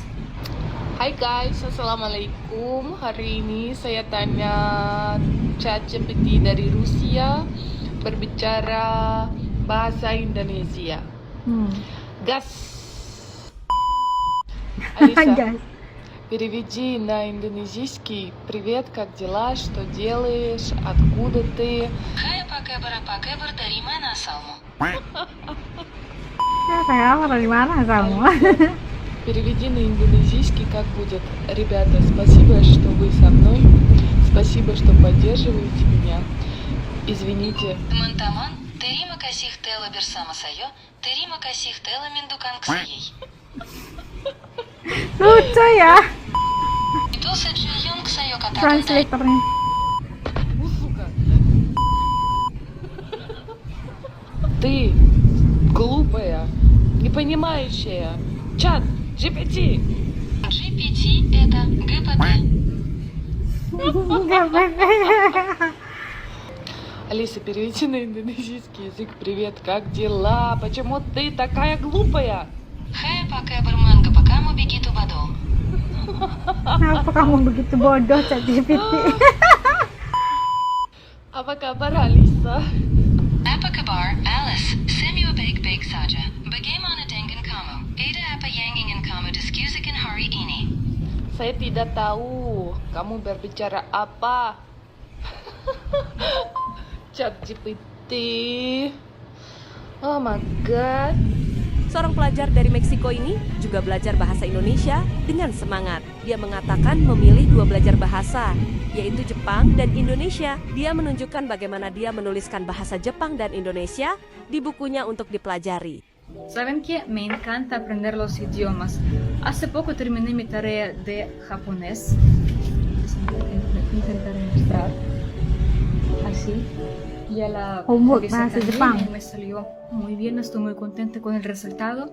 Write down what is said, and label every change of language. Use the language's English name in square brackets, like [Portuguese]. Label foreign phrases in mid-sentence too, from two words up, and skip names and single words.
[Indonesian] Hai guys, Assalamualaikum. Hari ini saya tanya ChatGPT dari Rusia berbicara bahasa Indonesia. Gas. Алиса, Gas. [Russian] переведи на индонезийский. Привет, как дела? Что делаешь? Откуда ты? [Indonesian] Hai, apa kabar dari mana asalmu? Ya, saya dari mana kamu? [Russian] Переведи на индонезийский, как будет. Ребята, спасибо, что вы со мной. Спасибо, что поддерживаете меня. Извините. [Indonesian] Teman-teman, terima kasih telah bersama saya. Terima kasih telah mendukung saya. Lucu ya Itu saja yang saya katakan tadi. translatornya. [Russian] Сука. Ты глупая, не понимающая. Чат, GPT. GPT это ГПТ. Алиса, переведи на индонезийский язык. Привет, как дела? Почему ты такая глупая? [Indonesian] Hai, apa kabar mengapa kamu begitu bodoh? Kenapa kamu begitu bodoh, ChatGPT? Apa kabar, Alisa? Apa kabar, Alice? Semua baik-baik saja. Bagaimana dengan kamu? Ada apa yang ingin kamu diskusikan hari ini? Saya tidak tahu. Kamu berbicara apa? Chat GPT. [English] Oh my god. [Indonesian] Seorang pelajar dari Meksiko ini juga belajar bahasa Indonesia dengan semangat. Dia mengatakan memilih dua belajar bahasa, yaitu Jepang dan Indonesia. Dia menunjukkan bagaimana dia menuliskan bahasa Jepang dan Indonesia di bukunya untuk dipelajari. [Spanish] ¿Saben qué? Me encanta aprender los idiomas. Hace poco terminé mi tarea de japonés. Intentaré mostrar. Así. Y a la Homework revisé bahasa también Jepang. y me salió muy bien, estoy muy contenta con el resultado.